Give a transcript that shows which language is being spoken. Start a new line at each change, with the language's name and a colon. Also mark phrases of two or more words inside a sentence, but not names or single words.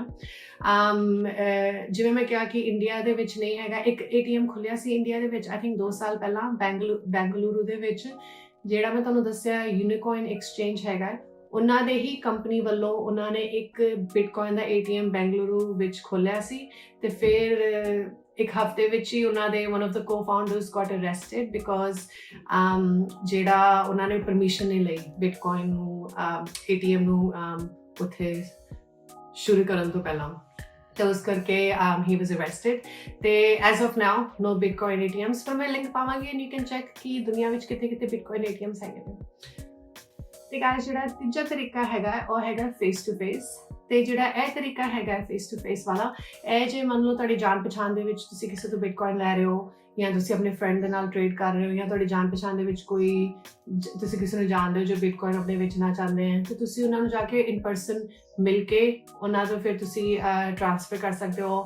Punjabi: ਜਿਵੇਂ ਮੈਂ ਕਿਹਾ ਕਿ ਇੰਡੀਆ ਦੇ ਵਿੱਚ ਨਹੀਂ ਹੈਗਾ, ਇੱਕ ATM ਖੁੱਲਿਆ ਸੀ ਇੰਡੀਆ ਦੇ ਵਿੱਚ
English: I think
Punjabi: 2 ਸਾਲ ਪਹਿਲਾਂ ਬੈਂਗਲੁਰੂ ਦੇ ਵਿੱਚ, ਜਿਹੜਾ ਮੈਂ ਤੁਹਾਨੂੰ ਦੱਸਿਆ ਯੂਨੀਕੋਇਨ ਐਕਸਚੇਂਜ ਹੈਗਾ, ਉਹਨਾਂ ਦੇ ਹੀ ਕੰਪਨੀ ਵੱਲੋਂ ਉਹਨਾਂ ਨੇ ਇੱਕ ਬਿਟਕੋਇਨ ਦਾ ATM ਬੈਂਗਲੁਰੂ ਵਿੱਚ ਖੋਲ੍ਹਿਆ ਸੀ ਤੇ ਫਿਰ ਇੱਕ ਹਫ਼ਤੇ ਵਿੱਚ ਹੀ ਉਹਨਾਂ ਦੇ
English: one of the co-founders got arrested because
Punjabi: ਜਿਹੜਾ ਉਹਨਾਂ ਨੇ ਪਰਮਿਸ਼ਨ ਨਹੀਂ ਲਈ ਬਿਟਕੋਇਨ ਨੂੰ ATM ਨੂੰ ਉੱਥੇ ਸ਼ੁਰੂ ਕਰਨ ਤੋਂ ਪਹਿਲਾਂ, ਤੇ ਉਸ ਕਰਕੇ
English: he was arrested
Punjabi: ਤੇ
English: as of now no bitcoin ATMs।
Punjabi: ਪਰ ਮੈਂ ਲਿੰਕ ਪਾਵਾਂਗੀ
English: and you can check
Punjabi: ਕਿ ਦੁਨੀਆ ਵਿੱਚ ਕਿੱਥੇ
English: bitcoin ATMs
Punjabi: ਹੈਗੇ ਨੇ। ਤੇ ਗਾਇਸ ਜਿਹੜਾ ਤੀਜਾ ਤਰੀਕਾ ਹੈਗਾ ਉਹ ਹੈਗਾ
English: face to face.
Punjabi: ਤੇ ਜਿਹੜਾ ਇਹ ਤਰੀਕਾ ਹੈਗਾ
English: face to face
Punjabi: ਵਾਲਾ, ਇਹ ਜੇ ਮੰਨ ਲਓ ਤੁਹਾਡੀ ਜਾਣ ਪਛਾਣ ਦੇ ਵਿੱਚ ਤੁਸੀਂ ਕਿਸੇ ਤੋਂ ਬਿਟਕੋਇਨ ਲੈ ਰਹੇ ਹੋ ਜਾਂ ਤੁਸੀਂ ਆਪਣੇ ਫਰੈਂਡ ਦੇ ਨਾਲ ਟ੍ਰੇਡ ਕਰ ਰਹੇ ਹੋ ਜਾਂ ਤੁਹਾਡੀ ਜਾਣ ਪਛਾਣ ਦੇ ਵਿੱਚ ਕੋਈ ਤੁਸੀਂ ਕਿਸੇ ਨੂੰ ਜਾਣਦੇ ਹੋ ਜੋ ਬਿਟਕੋਇਨ ਆਪਣੇ ਵੇਚਣਾ ਚਾਹੁੰਦੇ ਹਨ, ਤੇ ਤੁਸੀਂ ਉਹਨਾਂ ਨੂੰ ਜਾ ਕੇ
English: in person
Punjabi: ਮਿਲ ਕੇ ਉਹਨਾਂ ਤੋਂ ਫਿਰ ਤੁਸੀਂ ਟ੍ਰਾਂਸਫਰ ਕਰ ਸਕਦੇ ਹੋ।